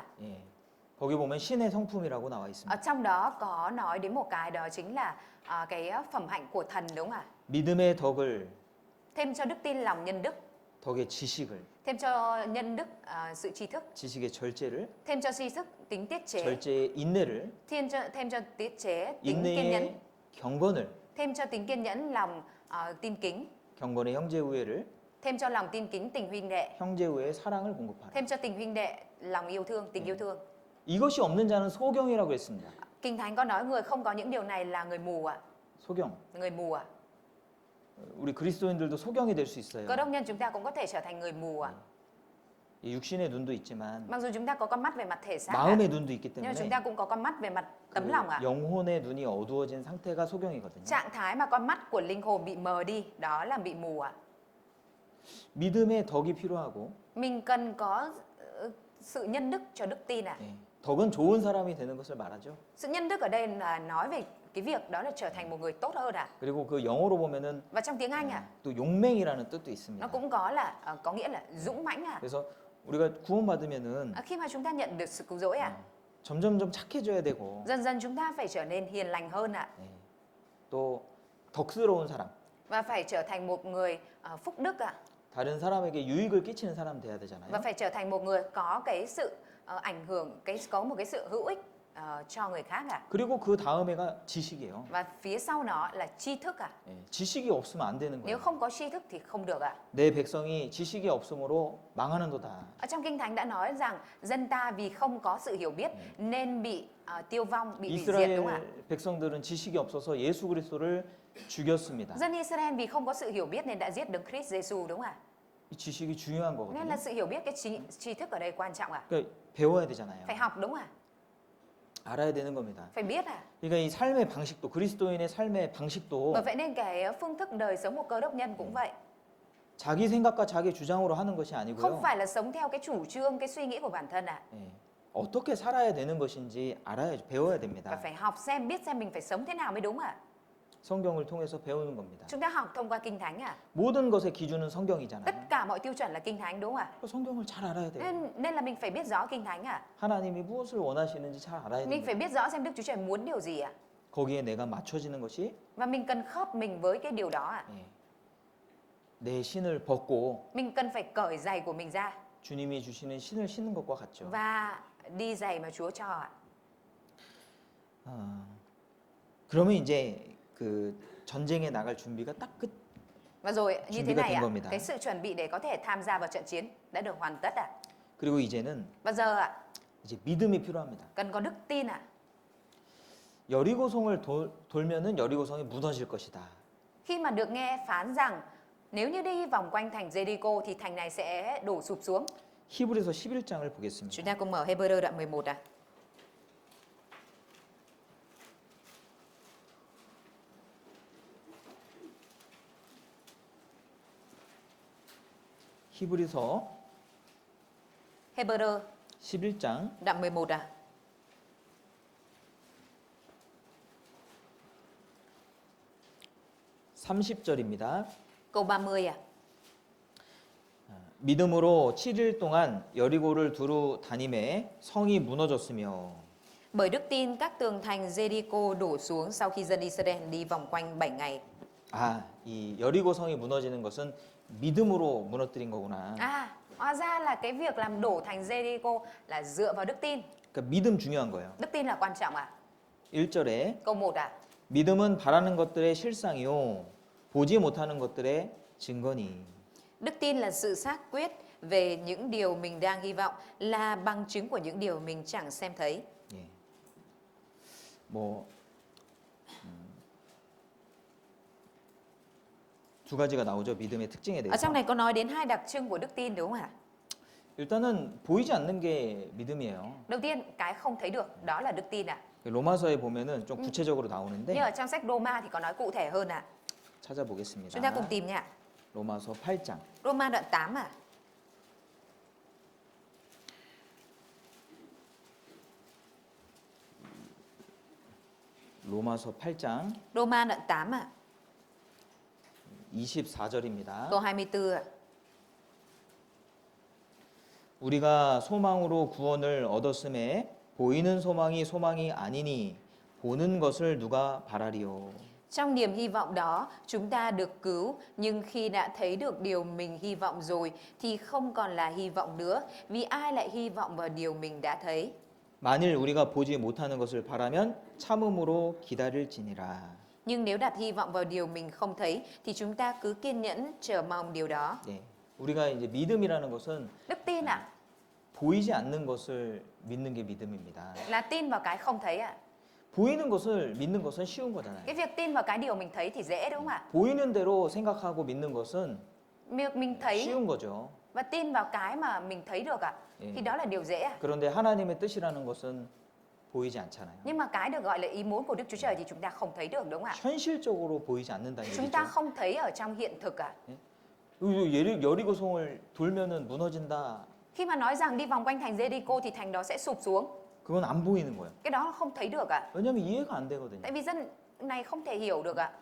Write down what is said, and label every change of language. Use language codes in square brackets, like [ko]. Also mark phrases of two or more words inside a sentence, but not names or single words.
[ko] 예. 거기 보면 신의 성품이라고 나와 [vi] Ở [ko] 있습니다. [vi] trong đó có nói đến một cái đó chính là cái phẩm hạnh của thần đúng không ạ? [ko] 믿음의 덕을, [vi] Thêm cho đức tin lòng nhân đức, [ko] 덕의 지식을, [vi] thêm cho nhân đức sự tri thức, [ko] 지식의 절제를, [vi] thêm cho tri thức tính tiết chế, [ko] 절제의 인내를, [vi] thêm cho tiết chế tính kiên nhẫn, [ko] 인내의 경건을, [vi] thêm cho tính kiên nhẫn lòng tin kính, [ko] 경건의 형제 우애를, [vi] thêm cho lòng tin kính tình huynh đệ, [ko] 형제 우애의 사랑을 공급하라. [vi] thêm cho tình huynh đệ lòng yêu thương, tình yêu thương. [ko] 이것이 없는 자는 소경이라고 했습니다. [vi] Kinh Thánh có nói người không có những điều này là người mù ạ. [ko] 소경. [vi] Người mù ạ. [ko] 우리 그리스도인들도 소경이 될 수 있어요. [vi] Cơ đốc nhân chúng ta cũng có thể trở thành người mù ạ. [ko] 이 육신의 눈도 있지만 [vi] Mặc dù chúng ta có con mắt về mặt thể xác ạ, [ko] 마음의 눈도 있기 [vi] nhưng mà chúng [ko] 때문에 [vi] ta cũng có con mắt về mặt [ko] 그 [vi] tấm lòng ạ. [ko] 영혼의 눈이 어두워진 상태가 소경이거든요. [vi] Trạng thái mà con mắt của linh hồn bị mờ đi, đó là bị mù ạ. [ko] 믿음의 덕이 필요하고 [vi] Mình cần có sự nhân đức cho đức tin ạ. [ko] 예, 덕은 좋은 사람이 되는 것을 말하죠. [vi] Sự nhân đức ở đây là nói về cái việc đó là trở thành một người tốt hơn à? [ko] 그리고 그 영어로 보면은 [vi] Và trong tiếng Anh à, [ko] 또 용맹이라는 뜻도 있습니다. [vi] nó cũng có là có nghĩa là dũng mãnh à. [ko] 그래서 우리가 구원받으면은 [vi] Khi mà chúng ta nhận được sự cứu rỗi à, [ko] 점점점 착해져야 되고 [vi] dần dần chúng ta phải trở nên hiền lành hơn ạ. [ko] 예, 또 덕스러운 사람, [vi] Và phải trở thành một người phúc đức ạ. [ko] 다른 사람에게 유익을 끼치는 사람 돼야 되잖아요. [vi] Và phải trở thành một người có cái sự ảnh hưởng, có một cái sự hữu ích cho người khác ạ. [ko] 그리고 그 다음에가 지식이에요. [vi] Và phía sau nó là tri thức ạ. [ko] 예, 지식이 없으면 안 되는 [vi] Nếu [ko] 거예요. [vi] không có tri thức thì không được ạ. [ko] 내 백성이 지식이 없으므로 망하는도다. [vi] Ở trong Kinh Thánh đã nói rằng dân ta vì không có sự hiểu biết nên bị tiêu vong, bị hủy diệt, đúng không ạ? [ko] 이스라엘 백성들은 지식이 없어서 예수 그리스도를 죽였습니다. [vi] Dân Israel vì không có sự hiểu biết nên đã giết Đấng Christ Jesus, đúng không ạ? [ko] 이 지식이 중요한 [vi] Nên [ko] 거거든요. [vi] là sự hiểu biết, cái tri thức ở đây quan trọng ạ. [ko] 그러니까 배워야 되잖아요. [vi] Phải học, đúng không ạ? [ko] 알아야 되는 겁니다. [vi] Phải biết ạ. [ko] 그러니까 이 삶의 방식도 그리스도인의 삶의 방식도 [vi] Bởi vậy nên cái phương thức đời sống của Cơ Đốc nhân cũng vậy. [ko] 자기 생각과 자기 주장으로 하는 것이 [vi] Không [ko] 아니고요. [vi] phải là sống theo cái chủ trương, cái suy nghĩ của bản thân ạ. [ko] 예, 어떻게 살아야 되는 것인지 알아야 배워야 [vi] Và [ko] 됩니다. [vi] phải học xem, biết xem mình phải sống thế nào mới đúng ạ. [ko] 성경을 통해서 배우는 겁니다. [vi] Chúng ta học thông qua Kinh Thánh ạ. [ko] 모든 것의 기준은 성경이잖아요. [vi] Tất cả mọi tiêu chuẩn là Kinh Thánh, đúng không ạ? [ko] 성경을 잘 알아야 돼요. [vi] Nên là mình phải biết rõ Kinh Thánh ạ. [ko] 하나님이 무엇을 원하시는지 잘 알아야 [vi] Mình phải [ko] 됩니다. [vi] biết rõ xem Đức Chúa Trời muốn điều gì ạ. [ko] 거기에 내가 맞춰지는 것이 [vi] Và mình cần khớp mình với cái điều đó ạ. [ko] 예, 내 신을 벗고 [vi] Mình cần phải cởi giày của mình ra [ko] 주님이 주시는 신을 신는 것과 같죠. [vi] và đi giày mà Chúa cho ạ. [ko] 그러면 이제 그 전쟁에 나갈 준비가 딱 끝. [vi] Và rồi như thế [ko] 준비가 [vi] này [ko] 된 [vi] ạ, [ko] 겁니다. [vi] cái sự chuẩn bị để có thể tham gia vào trận chiến đã được hoàn tất ạ. [ko] 그리고 이제는 [vi] Và giờ ạ, [ko] 이제 믿음이 필요합니다. [vi] cần có đức tin ạ. [ko] 여리고성을 돌면은 여리고성이 무너질 것이다. [vi] Khi mà được nghe phán rằng nếu như đi vòng quanh thành Jericho thì thành này sẽ đổ sụp xuống. [ko] 히브리서 11장을 보겠습니다. [vi] Chúng ta cùng mở Hebrew đoạn 11 ạ. [ko] 히브리서 [vi] Hebrew [ko] 11장 [vi] đoạn 11 ạ. [ko] 30절입니다. [vi] Câu 30 ạ. [ko] 믿음으로 7일 동안 여리고를 두루 다님에 성이 무너졌으며 [vi] Bởi đức tin các tường thành Jericho đổ xuống sau khi dân Israel đi vòng quanh 7 ngày. [ko] 이 여리고 성이 무너지는 것은 믿음으로 무너뜨린 거구나. [vi] Hóa ra là cái việc làm đổ thành Jericho là dựa vào đức tin. [ko] 그러니까 믿음 중요한 거예요. [vi] Đức tin là quan trọng ạ. [ko] 1절에 [vi] Câu 1 ạ. [ko] 믿음은 바라는 것들의 실상이요 보지 못하는 것들의 증거니. [vi] Đức tin là sự xác quyết về những điều mình đang hy vọng, là bằng chứng của những điều mình chẳng xem thấy. [ko] 예. 두 가지가 나오죠. 믿음의 특징에 [vi] Ở [ko] 대해서. [vi] trong này có nói đến hai đặc trưng của đức tin, đúng không ạ? [ko] 일단은 보이지 않는 게 믿음이에요. [vi] Đầu tiên, cái không thấy được, đó là đức tin ạ. [ko] 로마서에 보면은 좀 구체적으로 [vi] Nhưng [ko] 나오는데 [vi] ở trong sách Roma thì có nói cụ thể hơn ạ. Chúng ta cùng [ko] 찾아보겠습니다. [vi] tìm nha. [ko] 로마서 8장. [vi] Roma đoạn 8 ạ. [ko] 로마서 8장 [vi] Roma đoạn 8 ạ. [ko] 24절입니다. [vi] Câu 24 ạ. [ko] 우리가 소망으로 구원을 얻었음에 보이는 소망이 소망이 아니니 보는 것을 누가 바라리요. [vi] Trong niềm hy vọng đó, chúng ta được cứu, nhưng khi đã thấy được điều mình hy vọng rồi thì không còn là hy vọng nữa, vì ai lại hy vọng vào điều mình đã thấy. [ko] 만일 우리가 보지 못하는 것을 바라면 참음으로 기다릴지니라. [vi] Nhưng nếu đặt hy vọng vào điều mình không thấy thì chúng ta cứ kiên nhẫn chờ mong điều đó. [ko] 네. 우리가 이제 믿음이라는 것은 [vi] Đức tin ạ, [ko] 보이지 않는 것을 믿는 게 믿음입니다. [vi] là tin vào cái không thấy ạ. [ko] 보이는 것을 믿는 것은 쉬운 거잖아요. [vi] Cái việc tin vào cái điều mình thấy thì dễ, đúng không ạ? [ko] 보이는 대로 생각하고 믿는 것은 [vi] Việc mình thấy [ko] 쉬운 거죠. [vi] và tin vào cái mà mình thấy được ạ, thì đó là điều dễ ạ. [ko] 그런데 하나님의 뜻이라는 것은 보이지 않잖아요. [vi] Nhưng mà cái được gọi là ý muốn của Đức Chúa Trời thì chúng ta không thấy được, đúng không ạ? [ko] 현실적으로 보이지 않는다는 [vi] Chúng ta [ko] 얘기죠. [vi] không thấy ở trong hiện thực ạ. [ko] 여리고성을 돌면은 무너진다. [vi] Khi mà nói rằng đi vòng quanh thành Jericho thì thành đó sẽ sụp xuống, [ko] 그건 안 보이는 거예요. [vi] Cái đó không thấy được ạ. [ko] 왜냐하면 이해가 안 되거든요. [vi] Tại vì dân này không thể hiểu được ạ.